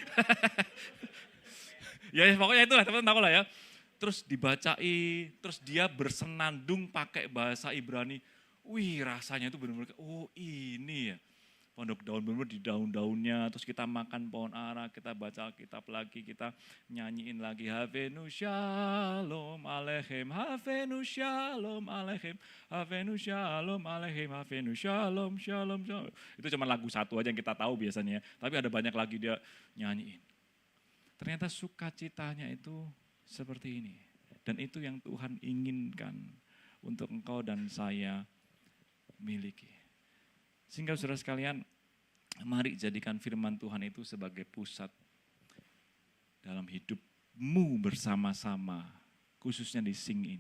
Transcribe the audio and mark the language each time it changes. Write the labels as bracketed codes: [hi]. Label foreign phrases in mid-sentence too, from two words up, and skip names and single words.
[id] Ya pokoknya itulah, teman-teman tahu lah ya. Terus dibacai, terus dia bersenandung pakai bahasa Ibrani. Wih, rasanya itu benar-benar, oh ini ya. Pondok Daun benar-benar di daun-daunnya, terus kita makan pohon ara, kita baca Alkitab lagi, kita nyanyiin lagi [he] הבאנו שלום עליכם, הבאנו שלום עליכם, הבאנו שלום עליכם, הבאנו שלום, שלום, שלום. [id] Itu cuma lagu satu aja yang kita tahu biasanya, tapi ada banyak lagi dia nyanyiin. Ternyata sukacitanya itu seperti ini. Dan itu yang Tuhan inginkan untuk engkau dan saya miliki. Sehingga saudara sekalian, mari jadikan firman Tuhan itu sebagai pusat dalam hidupmu bersama-sama, khususnya di Sing ini.